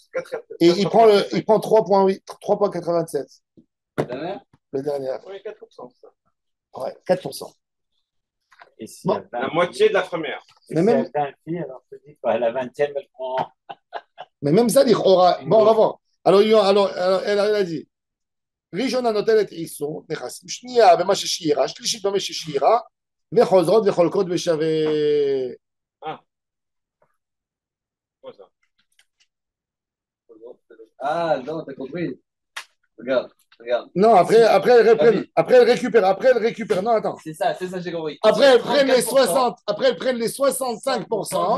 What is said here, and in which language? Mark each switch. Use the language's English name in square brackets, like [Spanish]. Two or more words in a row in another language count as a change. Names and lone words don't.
[French] Et il prend 3,8, 3,87. La dernière. Le dernier. Oui, 4%. Ça. Ouais, 4%. Et si Bon. elle a La moitié de la première. Mais si même- elle a 20 filles, alors je te dis, à la 20e, elle prend. Mais même ça, aura. Bon, on va voir. Alors, elle a dit. [Hebrew] ראשונה נוטלת איסור, נכסים, שנייה במה ששיירה, שלישית במה ששיירה, וחוזרות וחולקות בשווה. [French] Quoi ça? Ah, non, t'as compris. Regarde. Non, après elles récupèrent. Non, attends. C'est ça, j'ai compris. Après, elles prennent les 34%, 60, après, elles prennent les 65%,